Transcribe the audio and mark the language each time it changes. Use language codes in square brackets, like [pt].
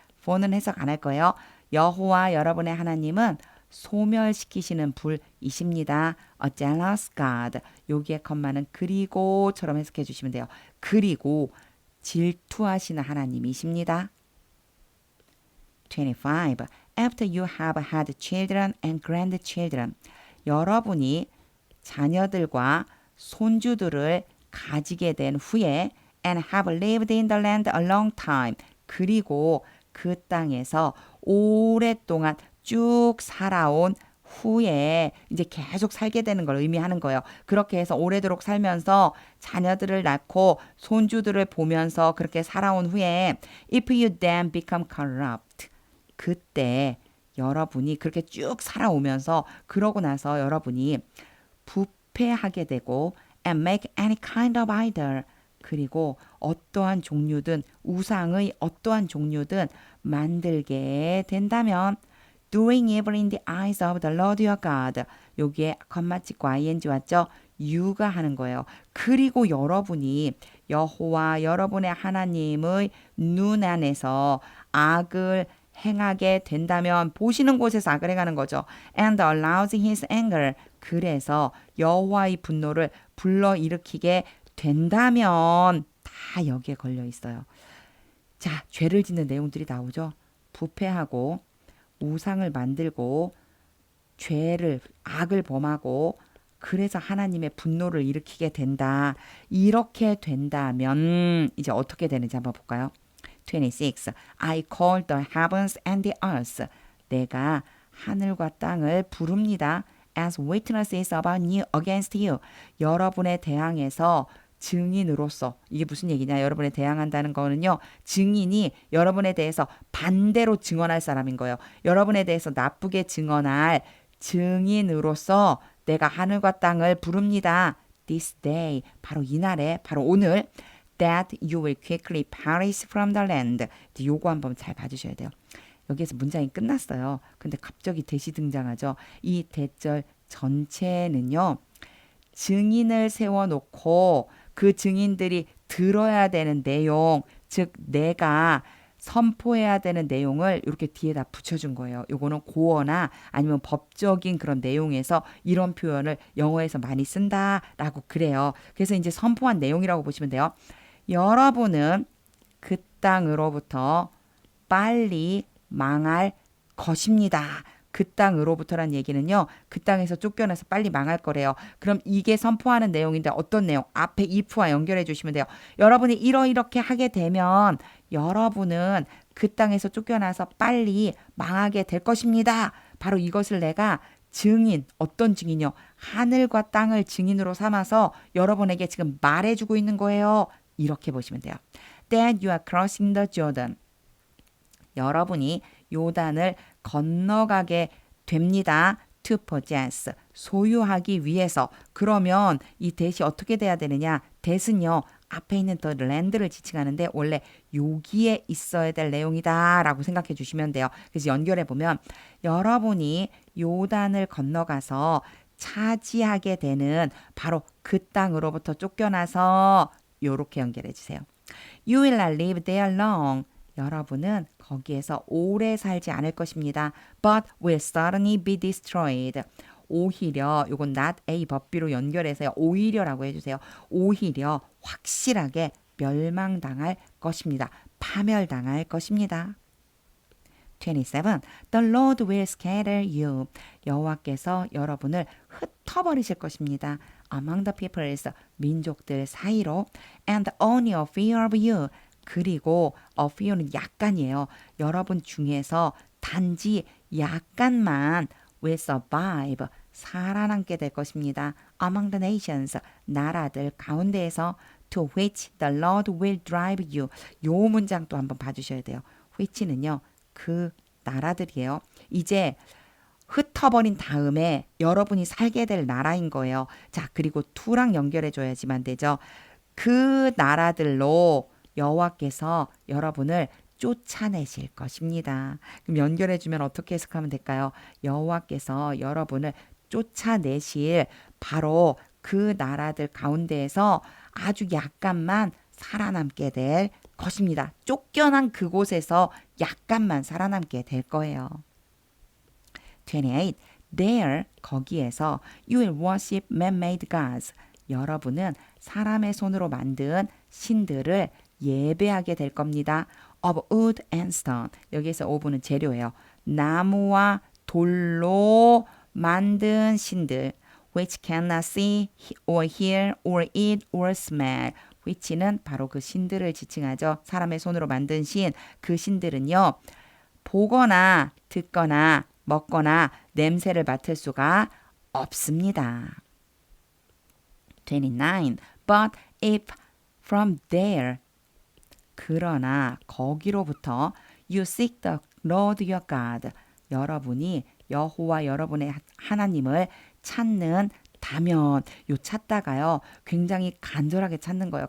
[ko] for는 해석 안 할 거예요. 여호와 여러분의 하나님은 소멸시키시는 불이십니다. [en] A jealous God. [ko] 여기에 컴마는 그리고처럼 해석해 주시면 돼요. 그리고 질투하시는 하나님이십니다. 25. [en] After you have had children and grandchildren. [ko] 여러분이 자녀들과 손주들을 가지게 된 후에 [en] and have lived in the land a long time. [ko] 그리고 그 땅에서 오랫동안 쭉 살아온 후에 이제 계속 살게 되는 걸 의미하는 거예요. 그렇게 해서 오래도록 살면서 자녀들을 낳고 손주들을 보면서 그렇게 살아온 후에 [en] if you then become corrupt. [ko] 그때 여러분이 그렇게 쭉 살아오면서 그러고 나서 여러분이 부패하게 되고 [en] and make any kind of idol. [ko] 그리고 어떠한 종류든 우상의 어떠한 종류든 만들게 된다면 [en] doing evil in the eyes of the Lord your God. [ko] 여기에 컴마 찍고 ing 왔죠? you가 하는 거예요. 그리고 여러분이 여호와 여러분의 하나님의 눈 안에서 악을 행하게 된다면 보시는 곳에서 악을 행하는 거죠. [en] And arousing his anger. [ko] 그래서 여호와의 분노를 불러일으키게 된다면 다 여기에 걸려 있어요. 자, 죄를 짓는 내용들이 나오죠. 부패하고 우상을 만들고 죄를 악을 범하고 그래서 하나님의 분노를 일으키게 된다. 이렇게 된다면 이제 어떻게 되는지 한번 볼까요? 26. [en] I call the heavens and the earth. [ko] 내가 하늘과 땅을 부릅니다. [en] As witnesses about you against you. [ko] 여러분에 대항해서 증인으로서 이게 무슨 얘기냐? 여러분에 대항한다는 거는요. 증인이 여러분에 대해서 반대로 증언할 사람인 거예요. 여러분에 대해서 나쁘게 증언할 증인으로서 내가 하늘과 땅을 부릅니다. [en] This day. [ko] 바로 이날에 바로 오늘 [en] that you will quickly perish from the land. [ko] 요거 한번 잘 봐주셔야 돼요. 여기에서 문장이 끝났어요. 근데 갑자기 대시 등장하죠. 이 대절 전체는요. 증인을 세워놓고 그 증인들이 들어야 되는 내용, 즉 내가 선포해야 되는 내용을 이렇게 뒤에다 붙여준 거예요. 요거는 고어나 아니면 법적인 그런 내용에서 이런 표현을 영어에서 많이 쓴다라고 그래요. 그래서 이제 선포한 내용이라고 보시면 돼요. 여러분은 그 땅으로부터 빨리 망할 것입니다. 그 땅으로부터란 얘기는요. 그 땅에서 쫓겨나서 빨리 망할 거래요. 그럼 이게 선포하는 내용인데 어떤 내용? 앞에 if와 연결해 주시면 돼요. 여러분이 이렇게 하게 되면 여러분은 그 땅에서 쫓겨나서 빨리 망하게 될 것입니다. 바로 이것을 내가 증인, 어떤 증인이요? 하늘과 땅을 증인으로 삼아서 여러분에게 지금 말해주고 있는 거예요. 이렇게 보시면 돼요. [en] That you are crossing the Jordan. [ko] 여러분이 요단을 건너가게 됩니다. [en] To possess. [ko] 소유하기 위해서. 그러면 이 that이 어떻게 돼야 되느냐? that은요. 앞에 있는 the land를 지칭하는데 원래 여기에 있어야 될 내용이다 라고 생각해 주시면 돼요. 그래서 연결해 보면 여러분이 요단을 건너가서 차지하게 되는 바로 그 땅으로부터 쫓겨나서 요렇게 연결해 주세요. [en] You will not live there long. [ko] 여러분은 거기에서 오래 살지 않을 것입니다. [en] But will certainly be destroyed. [ko] 오히려 요건 not a but b로 연결해서 오히려라고 해주세요. 오히려 확실하게 멸망당할 것입니다. 파멸당할 것입니다. 27. [en] The Lord will scatter you. [ko] 여호와께서 여러분을 흩어버리실 것입니다. [en] Among the peoples, [ko] 민족들 사이로. [en] And only a few of you. [ko] 그리고 [en] a few [ko] 는 약간이에요. 여러분 중에서 단지 약간만 [en] will survive, [ko] 살아남게 될 것입니다. [en] among the nations, [ko] 나라들 가운데에서 [en] to which the Lord will drive you. [ko] 요 문장 또 한번 봐주셔야 돼요. which는요, 그 나라들이에요. 이제 흩어버린 다음에 여러분이 살게 될 나라인 거예요. 자, 그리고 to랑 연결해줘야지만 되죠. 그 나라들로 여호와께서 여러분을 쫓아내실 것입니다. 그럼 연결해주면 어떻게 해석하면 될까요? 여호와께서 여러분을 쫓아내실 바로 그 나라들 가운데에서 아주 약간만 살아남게 될 것입니다. 쫓겨난 그곳에서 약간만 살아남게 될 거예요. 28. [en] There, [ko] 거기에서 [en] you will worship man-made gods. [ko] 여러분은 사람의 손으로 만든 신들을 예배하게 될 겁니다. [en] Of wood and stone. [ko] 여기에서 of는 재료예요. 나무와 돌로 만든 신들. [en] Which cannot see or hear or eat or smell. [ko] which는 바로 그 신들을 지칭하죠. 사람의 손으로 만든 신. 그 신들은요. 보거나 듣거나 먹거나 냄새를 맡을 수가 없습니다. 29. [en] But if from there, [ko] 그러나 거기로부터 [en] you seek the Lord your God, [ko] 여러분이 여호와 여러분의 하나님을 찾는 다면, 요 찾다가요 굉장히 간절하게 찾는 거예요.